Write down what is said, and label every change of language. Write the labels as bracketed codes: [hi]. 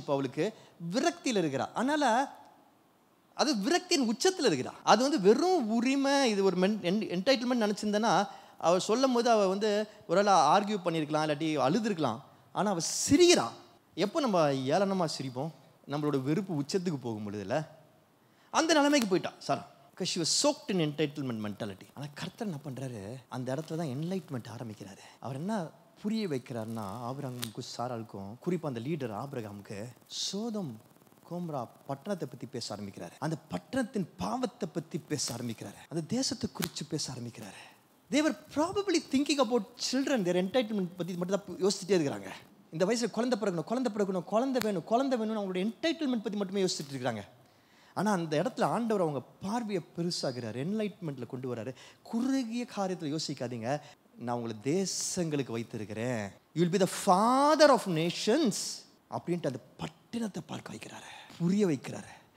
[ta] இப்போ அவளுக்கு விரக்தியில் இருக்கிறா. அதனால் அது விரக்தியின் உச்சத்தில் இருக்கிறா. அது வெறும் உரிமை, இது ஒரு என்டைட்டில்மெண்ட் நினச்சிருந்தேன்னா அவள் சொல்லும் போது அவள் ஒரு வேளை ஆர்கியூ பண்ணியிருக்கலாம், இல்லாட்டி அழுதுருக்கலாம். ஆனால் அவள் சிரிக்கிறா. எப்போ நம்ம ஏளனமாக சிரிப்போம், நம்மளோட வெறுப்பு உச்சத்துக்கு போகும் பொழுதுல அந்த நிலைமைக்கு போயிட்டா sir. [en] because she was soaked in entitlement mentality. [ta] ஆனால் கர்த்தர் என்ன பண்ணுறாரு, அந்த இடத்துல தான் என்லைட்மெண்ட் ஆரம்பிக்கிறாரு. அவர் என்ன புரிய வைக்கிறாருன்னா, ஆபிரகாமுக்கும் சாராளுக்கும், குறிப்பாக அந்த லீடர் ஆபிரகாமுக்கு, சோதம் கோம்ரா பட்டணத்தை பற்றி பேச ஆரம்பிக்கிறாரு. அந்த பட்டணத்தின் பாவத்தை பற்றி பேச ஆரம்பிக்கிறாரு. அந்த தேசத்தை குறித்து பேச ஆரம்பிக்கிறாரு. [en] They were probably thinking about children, their entitlement [ta] பற்றி மட்டும் தான் யோசிச்சுட்டே இருக்கிறாங்க. இந்த வயசில் குழந்தை பிறக்கணும், குழந்தை வேணும்னு அவங்களோட என்டைட்டில்மெண்ட் பற்றி மட்டுமே யோசிச்சுட்டு இருக்கிறாங்க. ஆனால் அந்த இடத்துல ஆண்டவர் அவங்க பார்வையை பெருசாகிறார், என்லைட்மெண்ட்டில் கொண்டு வர்றாரு. குறுகிய காரியத்தில் யோசிக்காதீங்க, நான் உங்களை தேசங்களுக்கு வைத்திருக்கிறேன், [en] you will be the father of nations [ta] அப்படின்ட்டு அந்த பட்டினத்தை பார்க்க வைக்கிறாரு, புரிய வைக்கிறாரு.